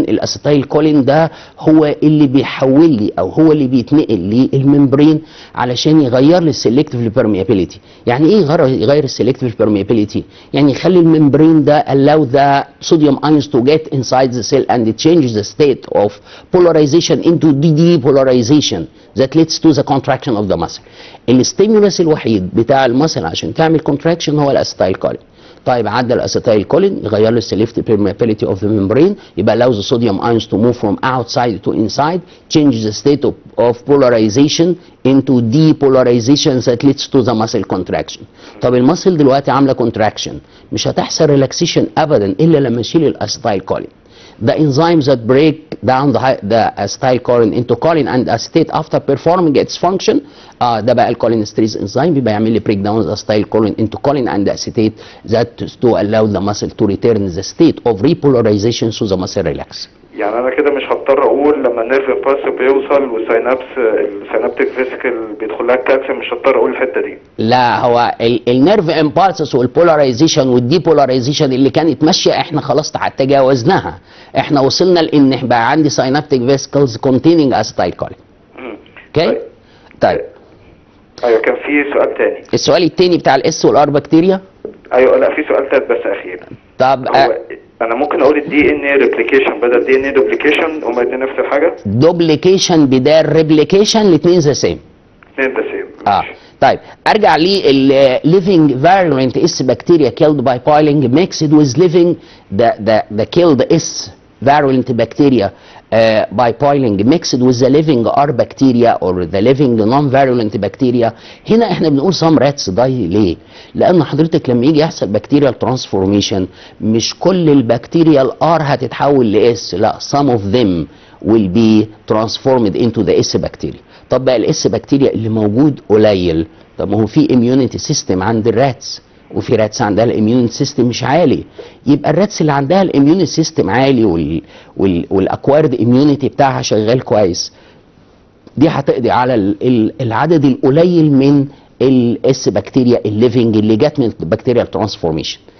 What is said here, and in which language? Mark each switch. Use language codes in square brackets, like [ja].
[ar] الاسيتايل كولين ده هو اللي بيحول لي او هو اللي بيتنقل للممبرين علشان يغير لي السلكتيف بيرميابيليتي. يعني ايه يغير السلكتيف بيرميابيليتي؟ يعني يخلي الممبرين ده [en] allow the sodium ions to get inside the cell and change the state of polarization into depolarization that leads to the contraction of the muscle. [ar] الستيمولس الوحيد بتاع المسل عشان تعمل كونتراكشن هو الاسيتايل كولين. طيب عدى الاسيتايل كولين يغير له السلكتيف [en] permeability of the membrane، [ar] يبقى [en] allows the sodium ions to move from outside to inside, change the state of polarization into depolarization that leads to the muscle contraction. [ar] طب المسل دلوقتي عامله contraction، مش هتحصل ريلاكسيشن ابدا الا لما نشيل الاسيتايل كولين. [en] The enzymes that break down the acetylcholine into choline and acetate after performing its function [ar] ده بقى الكولينستريز انزيم، بيبقى يعمل لي [en] break down the acetylcholine into choline and acetate that to allow the muscle to return the state of repolarization so the muscle relax. [ar] يعني انا كده مش هضطر اقول لما النيرف امبلس بيوصل السينابتيك فيسيكل بيدخل لها الكالسيوم، مش هضطر اقول الحته دي. لا هو النيرف امبالسس والبولاريزيشن والديبولاريزيشن اللي كانت ماشيه احنا خلاص تجاوزناها. احنا وصلنا لان بقى عندي سينابتيك فيسيكلز كونتيننج اسيتايل كولين. اوكي؟ طيب ايوه كان في سؤال تاني. السؤال التاني بتاع الاس والار بكتيريا. ايوه لا في سؤال تالت بس اخير. طب انا ممكن اقول الدي ان اي ريبليكيشن بدل دي ان اي دوبليكيشن، هما الاثنين نفس الحاجه؟ دوبليكيشن بدال ريبليكيشن، الاثنين ذا سيم. الاثنين ذا سيم. طيب ارجع [en] living virulent S bacteria killed by boiling mixed with living the killed S virulent bacteria by boiling mixed with the living R bacteria or the living non-virulent bacteria. [ar] هنا احنا بنقول [en] some rats die [ar] ليه؟ لأن حضرتك لما يجي يحصل bacterial transformation مش كل البكتيريا R هتتحول ل S، لا [en] some of them will be transformed into the S bacteria. [ar] طب بقى الاس بكتيريا اللي موجود قليل، طب ما هو في اميونيتي سيستم عند الراتس وفي راتس عندها الاميون سيستم مش عالي، يبقى الراتس اللي عندها الاميون سيستم عالي والاكوارد اميونيتي بتاعها شغال كويس دي هتقضي على العدد القليل من الاس بكتيريا الليفنج اللي جت من البكتيريال ترانسفورميشن.